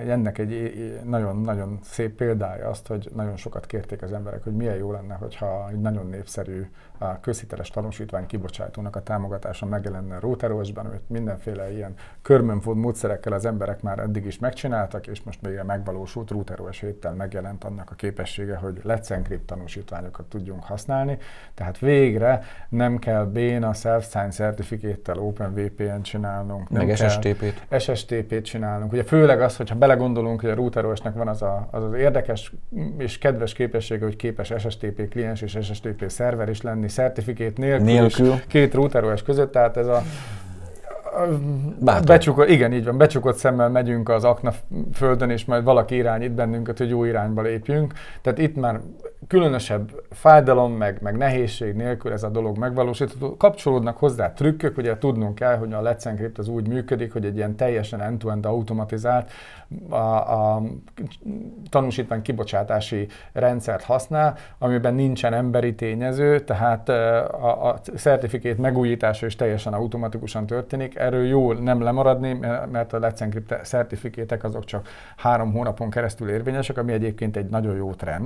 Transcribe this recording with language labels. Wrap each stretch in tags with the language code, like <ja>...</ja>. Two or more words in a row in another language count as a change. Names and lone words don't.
<hu>Ennek egy nagyon-nagyon szép példája azt, hogy nagyon sokat kérték az emberek, hogy milyen jó lenne, hogyha egy nagyon népszerű közhiteles tanúsítvány kibocsátónak a támogatása megjelenne a RouterOS-ben, amit mindenféle ilyen körmönfód módszerekkel az emberek már eddig is megcsináltak, és most végre megvalósult. RouterOS 7-tel megjelent annak a képessége, hogy Let's Encrypt tanúsítványokat tudjunk használni. Tehát végre nem kell béna</hu> <en>self-sign certificate-</en> <hu>tel OpenVPN csinálnunk. Meg SSTP-t. SSTP-t csinálnunk. Ugye főleg az, hogyha belegondolunk, hogy a RouterOS-nek van az érdekes és kedves képessége, hogy képes SSTP kliens és SSTP szerver is lenni, certificate nélkül. Két RouterOS között, tehát ez becsukott szemmel megyünk az aknaföldön, és majd valaki irányít bennünket, hogy jó irányba lépjünk. Tehát itt már különösebb fájdalom, meg nehézség nélkül ez a dolog megvalósítható. Kapcsolódnak hozzá trükkök, ugye tudnunk kell, hogy a Let's Encrypt az úgy működik, hogy egy ilyen teljesen end-to-end automatizált a tanúsítvány kibocsátási rendszert használ, amiben nincsen emberi tényező, tehát a certificate megújítása is teljesen automatikusan történik. Erről jó nem lemaradni, mert a Let's Encrypt certifikátek azok csak 3 hónapon keresztül érvényesek, ami egyébként egy nagyon jó trend.</hu>